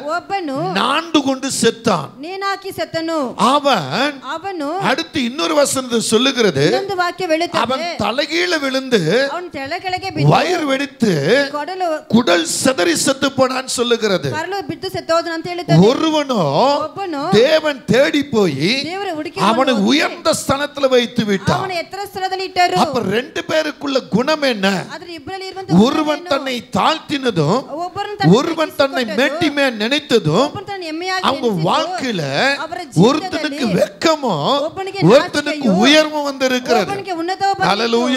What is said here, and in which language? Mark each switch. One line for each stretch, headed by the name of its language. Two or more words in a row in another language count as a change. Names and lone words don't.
Kannada: ಒಬ್ಬನು
Tamil: நாண்டு கொண்டு செத்தான்.
Kannada: ನೇಣಾಕಿ ಸತ್ತನು.
Tamil: அவನು அடுத்து இன்னொரு வசனத்தை சொல்லுகிறது,
Kannada: ಇನ್ನೊಂದು ವಾಕ್ಯ ಹೇಳುತ್ತದೆ,
Tamil: அவன் தலைகீழ விழுந்து
Kannada: ಅವನು ಕೆಳಗೆ ಬಿದ್ದು
Tamil: வயிறு வெடித்து
Kannada: ಕೊಡಲು
Tamil: குடல் சிதறி செத்து போனான்னு சொல்லுகிறது.
Kannada: ಕರಳು ಬಿದ್ದು ಸತ್ತೋದನು ಅಂತ ಹೇಳುತ್ತದೆ.
Tamil: ஒருவனோ
Kannada: ಒಬ್ಬನು
Tamil: தேவன் தேடி போய்
Kannada: ದೇವರ ಹುಡುಕಿ
Tamil: அவனை உயர்ந்த ஸ்தானத்துல வைத்து விட்டான்.
Kannada: ಅವನ ಎತ್ತರ ಸ್ಥಳದಲ್ಲಿ ಇಟ್ಟರು.
Tamil: அப்ப 2 பேருக்குள்ள குண குணம் என்ன? ஒருவன் தன்னை தாழ்த்தினதும் ஒருவன் தன்னை மேட்டிமே நினைத்ததும் அவங்க வாழ்க்கையில ஒருத்தனுக்கு வெட்கமோ ஒருத்தனுக்கு உயர்வும் வந்திருக்கிறது. ஹல்லேலூயா.